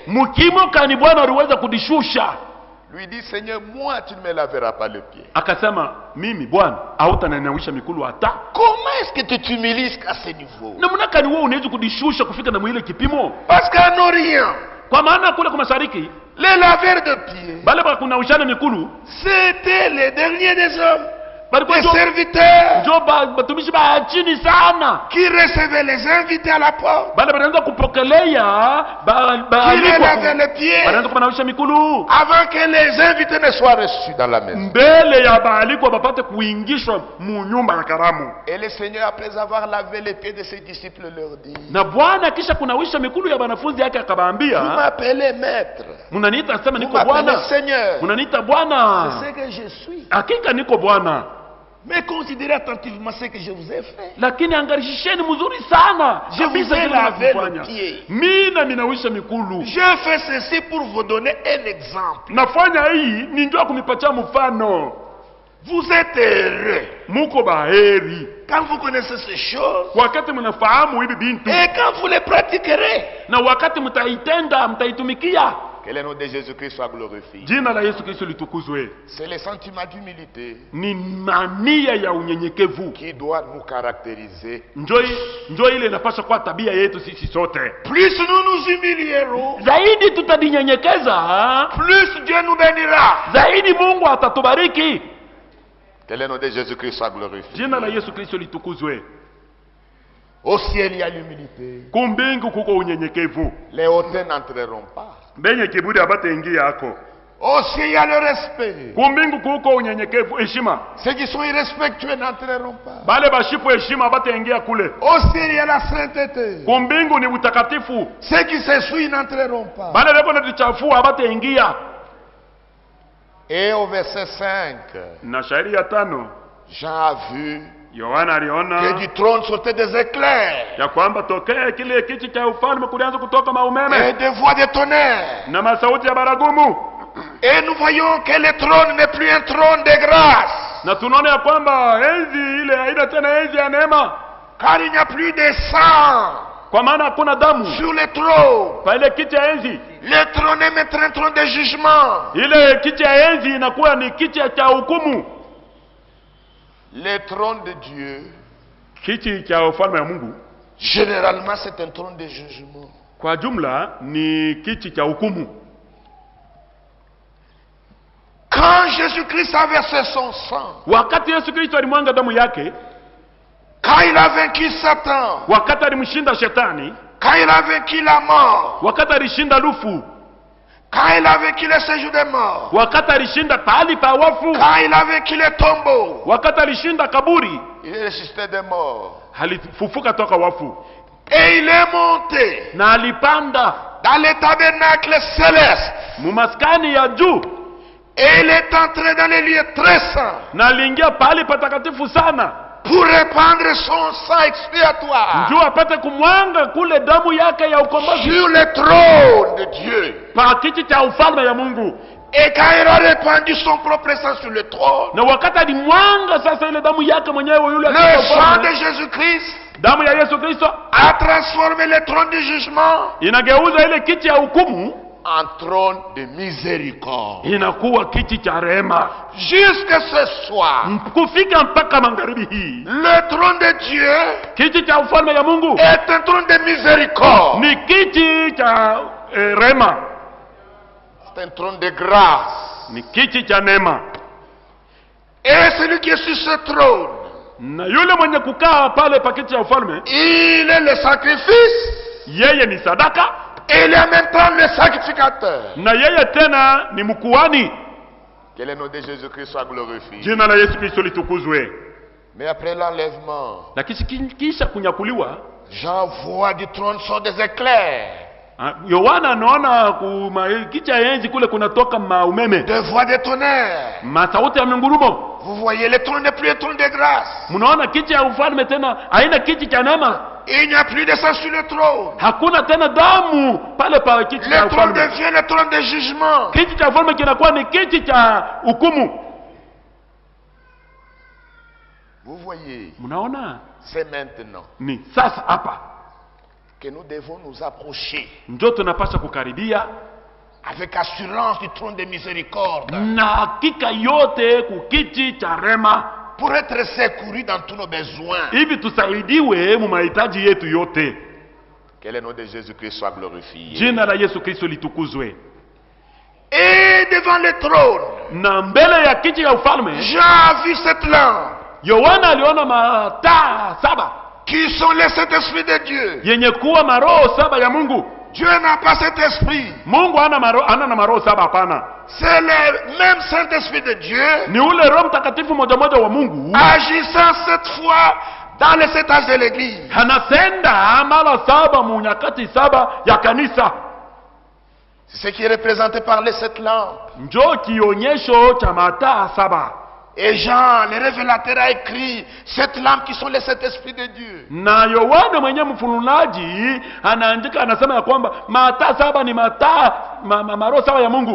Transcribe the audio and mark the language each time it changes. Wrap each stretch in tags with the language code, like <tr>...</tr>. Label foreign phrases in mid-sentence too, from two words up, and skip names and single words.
<sw>mkimo kani Bwana aliweza kudishusha.</sw> <fr>lui dit, Seigneur, moi tu ne me laveras pas les pieds.</fr> <sw>Akasema, mimi Bwana hautaninawisha mikulu hata.</sw> <fr>Comment est-ce que tu t'humilies à ce niveau?</fr> <sw>Namna kani wewe unaweza kudishusha kufika na mwile kipimo?</sw> <fr>Parce qu'en Orient,</fr> <sw>Kwa maana kule kwa mashariki</sw> <fr>les laveurs de pieds,</fr> <sw>bale ba kunawishana mikulu</sw> <fr>c'était les derniers des hommes,</fr> <sw>balikuwa</sw> <fr>les</fr> <sw>njo</sw> <fr>serviteurs</fr> <sw>batumishi ba chini sana.</sw> <fr>qui recevaient les invités à la porte,</fr> <sw>Bale banaanza kupokelea</sw> <fr>qui les lavaient les pieds</fr> <sw>banaanza kunawisha mikulu</sw> <fr>avant que les invités ne soient reçus dans la maison.</fr> <sw>mbele ya baalikwa bapate kuingishwa mu nyumba ya karamu.</sw> <fr>Et le Seigneur, après avoir lavé les pieds de ses disciples, leur dit,</fr> <sw>Na Bwana kisha kunawisha mikulu ya banafunzi yake</sw> <fr>vous</fr> <sw>akabaambia,</sw> <fr>m'appelez maître,</fr> <sw>mnaniita sema</sw> <fr>vous</fr> <sw>niko</sw> <fr>m'appelez</fr> <sw>Bwana,</sw> <fr>Seigneur,</fr> <sw>mnaniita Bwana,</sw> <fr>c'est ce que je suis.</fr> <sw>hakika niko Bwana,</sw> <fr>Mais considérez attentivement ce que je vous ai fait.</fr> <sw>lakini angalishisheni mzuri sana.</sw> <fr>Je vous</fr> <sw>Kabisa</sw> <fr>ai</fr> <sw>kile</sw> <fr>lavé le</fr> <sw>mnafanya.</sw> <fr>pied.</fr> <sw>Mina ninawisha mikulu.</sw> <fr>Je fais ceci pour vous donner un exemple.</fr> <sw>Nafanya hii ni njoo kunipatia mfano.</sw> <fr>Vous êtes heureux</fr> <sw>Muko baheri</sw> <fr>quand vous connaissez ces choses</fr> <sw>wakati mnafahamu hivi bintu,</sw> <fr>et quand vous les pratiquerez.</fr> <sw>na wakati mtaitenda, mtaitumikia.</sw> <fr>Que le nom de Jésus-Christ soit glorifié.</fr> <sw>Jina la Yesu Kristo litukuzwe.</sw> <fr>C'est le sentiment d'humilité</fr> <sw>Ni mania ya unyenyekevu,</sw> <fr>qui doit nous caractériser.</fr> <sw>njoo ile inapaswa kuwa tabia yetu sisi sote.</sw> <fr>Plus nous nous humilierons,</fr> <sw>Zaidi tutajinyenyekeza,</sw> <fr>plus Dieu nous bénira.</fr> <sw>zaidi Mungu atatubariki.</sw> <fr>Que le nom de Jésus-Christ soit glorifié.</fr> <sw>Jina la Yesu Kristo litukuzwe.</sw> <fr>Au ciel, il y a l'humilité.</fr> <sw>Kumbingu kuko unyenyekevu,</sw> <fr>Les hautains n'entreront pas.</fr> <sw>benye kiburi abataingia yako.</sw> <fr>Au ciel, il y a le respect.</fr> <sw>Kumbingu kuko unyenyekevu, heshima.</sw> <fr>Ceux qui sont irrespectueux n'entreront pas.</fr> <sw>Bale bashipu heshima abataingia kule.</sw> <fr>Au ciel, il y a la sainteté.</fr> <sw>Kumbingu ni utakatifu.</sw> <fr>Ceux qui s'essuient n'entreront pas.</fr> <sw>Bale beko na tichafua abataingia.</sw> <fr>Et au verset 5,</fr> <sw>Na shairi ya 5,</sw> <fr>Jean a vu</fr> <sw>Yohana</sw> <fr>que</fr> <sw>aliona</sw> <fr>du trône sortaient des éclairs</fr> <sw>ya kwamba tokea kile kiti cha ufalme kulianza kutoka</sw> <fr>et</fr> <sw>maumeme</sw> <fr>des voix de tonnerre.</fr> <sw>na masauti ya baragumu,</sw> <fr>Et nous voyons que le trône n'est plus un trône de grâce,</fr> <sw>na tunaona ya kwamba enzi ile haina tena enzi ya neema,</sw> <fr>car il n'y a plus de sang</fr> <sw>kwa maana hakuna damu</sw> <fr>sur le trône.</fr> <sw>pa ile kiti ya enzi.</sw> <fr>Le trône est maintenant un trône de jugement.</fr> <sw>Ile kiti ya enzi inakuwa ni kiti cha hukumu.</sw> <fr>Le trône de Dieu,</fr> <sw>Kiti cha ufalme wa Mungu</sw> <fr>généralement, c'est un trône de jugement.</fr> <sw>kwa jumla ni kiti cha hukumu.</sw> <fr>Quand Jésus-Christ a versé son sang,</fr> <sw>Wakati Yesu Kristo alimwanga damu yake,</sw> <fr>quand il a vaincu Satan,</fr> <sw>wakati alimshinda shetani,</sw> <fr>quand il a vaincu la mort,</fr> <sw>wakati alishinda lufu,</sw> <fr>quand il a vaincu le séjour des morts,</fr> <sw>wakati alishinda pahali pa wafu,</sw> <fr>quand il a vaincu les tombeaux,</fr> <sw>wakati alishinda kaburi,</sw> <fr>il est ressuscité des morts.</fr> <sw>alifufuka toka wafu</sw> <fr>Et il est monté</fr> <sw>na alipanda</sw> <fr>dans le tabernacle céleste.</fr> <sw>mumaskani ya juu,</sw> <fr>Et il est entré dans les lieux très saints</fr> <sw>na aliingia pahali patakatifu sana</sw> <fr>pour répandre son sang expiatoire</fr> <sw>juu apate kumwanga kule damu yake ya ukombozi</sw> <fr>sur le trône de Dieu.</fr> <sw>pa kiti cha ufalme ya Mungu.</sw> <fr>Et quand il a répandu son propre sang sur le trône,</fr> <sw>Na wakati alimwanga sasa ile damu yake mwenyewe yule</sw> <fr>le</fr> <sw>katika</sw> <fr>sang</fr> <sw>ufalme,</sw> <fr>de Jésus-Christ</fr> <sw>damu ya Yesu Kristo</sw> <fr>a transformé le trône du jugement</fr> <sw>inageuza ile kiti ya hukumu</sw> <fr>en trône de miséricorde.</fr> <sw>inakuwa kiti cha rehema.</sw> <fr>Jusque ce soir,</fr> <sw>Kufika mpaka magharibi hii,</sw> <fr>le trône de Dieu</fr> <sw>kiti cha ufalme ya Mungu</sw> <fr>est un trône de miséricorde.</fr> <sw>ni kiti cha rehema,</sw> <fr>C'est un trône de grâce.</fr> <sw>ni kiti cha neema.</sw> <fr>Et celui qui est sur ce trône,</fr> <sw>Na yule mwenye kukaa pale pa kiti cha ufalme,</sw> <fr>il est le sacrifice</fr> <sw>yeye ni sadaka</sw> <fr>et il est en même temps le sacrificateur.</fr> <sw>na yeye tena ni mkuhani.</sw> <fr>Que le nom de Jésus-Christ soit glorifié.</fr> <sw>Jina la Yesu Kristo litukuzwe.</sw> <fr>Mais après l'enlèvement,</fr> <sw>Lakini kisha kunyakuliwa,</sw> <fr>Jean voit du trône sort des éclairs,</fr> <sw>Yohana anaona kiti ya enzi kule kunatoka maumeme,</sw> <fr>des voix de tonnerre.</fr> <sw>masauti ya mingurumo.</sw> <fr>Vous voyez, le trône n'est plus un trône de grâce.</fr> <sw>Mnaona kiti ya ufalme tena haina kiti cha neema,</sw> <fr>Il n'y a plus de sang sur le trône.</fr> <sw>hakuna tena damu pale pa kiti cha</sw> <fr>Le trône</fr> <sw>ufalme.</sw> <fr>devient le trône de jugement.</fr> <sw>Kiti cha ufalme kinakuwa ni kiti cha hukumu.</sw> <fr>Vous voyez,</fr> <sw>Mnaona</sw> <fr>c'est maintenant</fr> <sw>ni sasa hapa</sw> <fr>que nous devons nous approcher</fr> <sw>ndio tunapaswa kukaribia</sw> <fr>avec assurance du trône de miséricorde</fr> <sw>na hakika yote kukiti cha rema,</sw> <fr>pour être secourus dans tous nos besoins.</fr> <sw>hivi tusaidiwe mu mahitaji yetu yote.</sw> <fr>Que le nom de Jésus-Christ soit glorifié.</fr> <sw>Jina la Yesu Kristo litukuzwe.</sw> <fr>Et devant le trône,</fr> <sw>Na mbele ya kiti ya ufalme,</sw> <fr>Jean a vu cette lampe</fr> <sw>Yohana aliona mataa saba</sw> <fr>qui sont les Saint-Esprit de Dieu.</fr> <sw>yenye kuwa maroho saba ya Mungu.</sw> <fr>Dieu n'a pas cet esprit.</fr> <sw>Mungu hana na maroho saba, hapana.</sw> <fr>C'est le même Saint-Esprit de Dieu</fr> <sw>Ni ule Roho Mtakatifu moja moja wa Mungu</sw> <fr>agissant cette fois dans les 7 âges de l'Église.</fr> <sw>anasenda mara saba mu nyakati saba ya kanisa.</sw> <fr>C'est ce qui est représenté par les 7 lampes.</fr> <sw>Njoo kionyesho cha mataa saba.</sw> <fr>Et Jean, le révélateur, a écrit 7 lampes qui sont les 7 esprits de Dieu.</fr> <sw>Na Yohana mwenye mfununaji anaandika, anasema ya kwamba mataa saba ni mataa maroho saba ya Mungu.</sw>